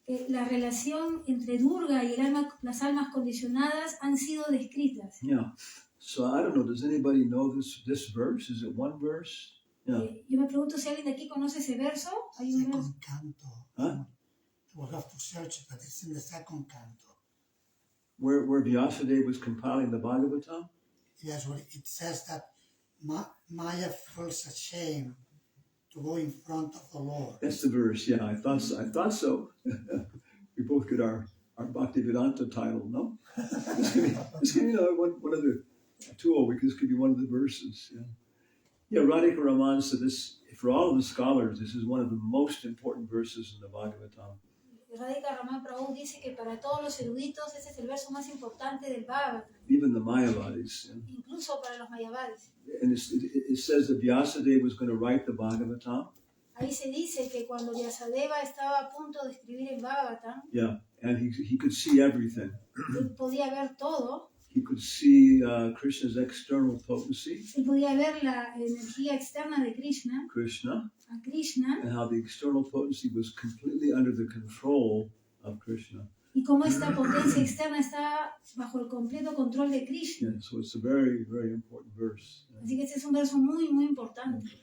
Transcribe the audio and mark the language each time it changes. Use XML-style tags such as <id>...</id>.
<es>La relación entre Durga y las almas condicionadas han sido descritas.</es> <en>Yeah. So I don't know, does anybody know this verse? Is it one verse? Yeah.</en> <es>Yo me pregunto si alguien de aquí conoce ese verso. Hay un verso.</es> <en>Second canto. Huh? We'll have to search it, but it's in the second canto. Where Vyasadeva was compiling the Bhagavatam? Yes, well, it says that Maya feels ashamed to go in front of the Lord. That's the verse, yeah, I thought so. We both get our Bhaktivedanta title, no? This could be one of the two, because this could be one of the verses. Yeah, Radhika Raman said this, for all of the scholars, this is one of the most important verses in the Bhagavatam.</en> <es>Radhika Raman Prabhu dice que para todos los eruditos ese es el verso más importante del Bhagavatam.</es> <en>Even the Mayavadis.</en> <es>Incluso para los Mayavadis.</es> <en>And it says that Vyasadeva was going to write the Bhagavatam.</en> <es>Ahí se dice que cuando Vyasadeva estaba a punto de escribir el Bhagavatam,</es> <en>yeah, and he could see everything.</en> <es>Él podía ver todo.</es> <en>He could see Krishna's external potency.</en> <es>Él podía ver la energía externa de Krishna. A Krishna.</es> <en>And how the external potency was completely under the control of Krishna.</en> <es>Y cómo esta potencia externa está bajo el completo control de Krishna.</es> <en>Yeah, so it's a very, very important verse.</en> <es>Así que este es un verso muy, muy importante.</es>